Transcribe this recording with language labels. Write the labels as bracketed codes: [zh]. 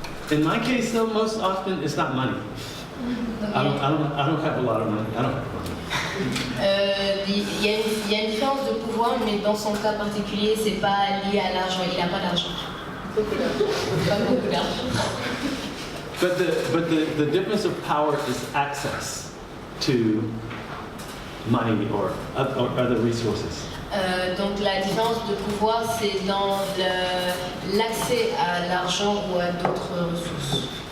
[en] In my case, though, most often it's not money. I don't have a lot of money. I don't have money. [fr] Il y a une différence de pouvoir, mais dans son cas particulier, c'est pas lié à l'argent. Il n'a pas d'argent. Pas beaucoup d'argent. [en] But the difference of power is access to money or other resources. [fr] Donc la différence de pouvoir, c'est dans l'accès à l'argent ou à d'autres ressources.